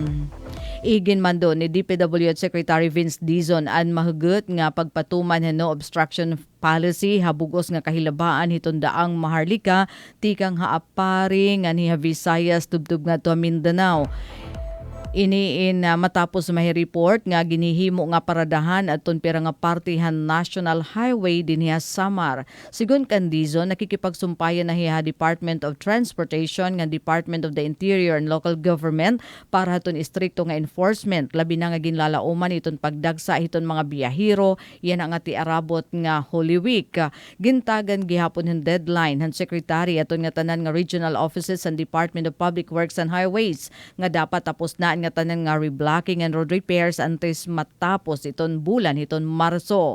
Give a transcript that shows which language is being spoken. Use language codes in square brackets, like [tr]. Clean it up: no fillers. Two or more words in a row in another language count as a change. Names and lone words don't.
[war] Igin man do ni DPWH Secretary Vince Dizon an mahugot nga pagpatuman han [en] no obstruction policy [war] habugos nga kahilabaan hiton daang Maharlika tikang haapari nga ni Visayas tubtub nga to Mindanao. Iniin matapos may report nga ginihimo nga paradahan aton pira nga partihan National Highway dinhi Samar. Sigon kan Dizon nakikipagsumpayan na hiya Department of Transportation nga Department of the Interior and Local Government para haton istrikto nga enforcement labi na nga ginlalauman iton pagdagsa iton mga biyahero yan ang ati arabot nga Holy Week. Gintagan gihapon hin deadline han secretary aton nga tanan nga regional offices and Department of Public Works and Highways nga dapat tapos na nga tanan nga [en] reblocking and road repairs [war] antes matapos iton bulan iton Marso.